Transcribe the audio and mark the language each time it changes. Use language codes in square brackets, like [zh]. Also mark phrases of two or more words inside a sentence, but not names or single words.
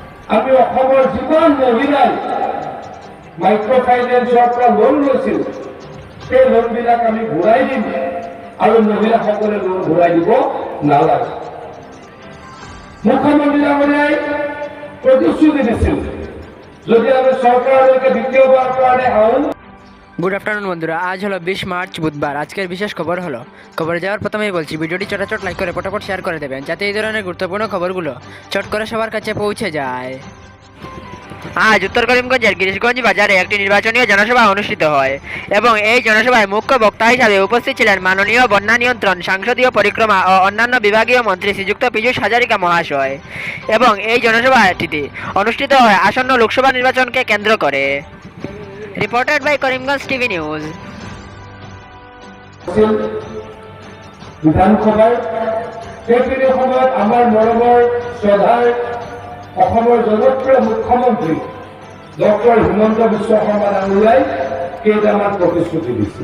[as] আমি অসমৰ যিমান মহিলাই মাইক্ৰ ফাইনেন্সৰ পৰা লোন লৈছিল সেই লোনবিলাক আমি ঘূৰাই দিম আৰু মহিলাসকলে লোন ঘূৰাই দিব নালাগে। মুখ্যমন্ত্ৰী ডাঙৰীয়াই প্ৰতিশ্ৰুতি দিছিল যদি আমি চৰকাৰলৈকে দ্বিতীয়বাৰ কাৰণে আহোঁ। [en] Good afternoon [bn] বন্ধুরা, আজ হলো 20 মার্চ বুধবার। আজকের বিশেষ খবর হলো, খবরে যাওয়ার প্রথমেই বলছি ভিডিওটি চটাচট লাইক করে পটাপট শেয়ার করে দেবেন যাতে এই ধরনের গুরুত্বপূর্ণ খবরগুলো চট করে সবার কাছে পৌঁছে যায়। আজ উত্তর করিমগঞ্জের গিরিশগঞ্জ বাজারে একটি নির্বাচনী জনসভা অনুষ্ঠিত হয় এবং এই জনসভায় মুখ্য বক্তা হিসাবে উপস্থিত ছিলেন মাননীয় বন্যা নিয়ন্ত্রণ, সাংসদীয় পরিক্রমা ও অন্যান্য বিভাগীয় মন্ত্রী শ্রীযুক্ত পীযূষ হাজারিকা মহাশয়। এবং এই জনসভাটি অনুষ্ঠিত হয় আসন্ন লোকসভা নির্বাচনকে কেন্দ্র করে। [en] Reported by Karimganj TV News. [as] বিধানসভাৰ সেইখিনি সময়ত আমাৰ মৰমৰ শ্ৰদ্ধাৰ অসমৰ জনপ্ৰিয় মুখ্যমন্ত্ৰী ডক্টৰ হিমন্ত বিশ্ব শৰ্মা ডাঙৰীয়াই কেইটামান প্ৰতিশ্ৰুতি দিছিল।